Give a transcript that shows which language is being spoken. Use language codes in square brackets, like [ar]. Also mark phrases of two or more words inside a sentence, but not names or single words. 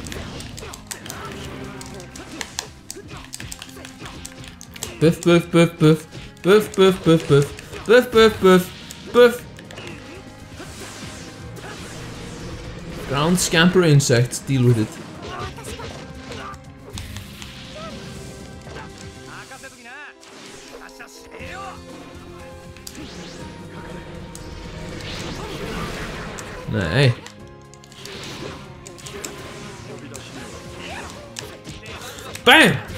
[en] Buff, buff, buff, buff. Buff, buff, buff, buff. Buff, buff, buff, buff. Ground scamper insects, deal with it. Nei. BAM!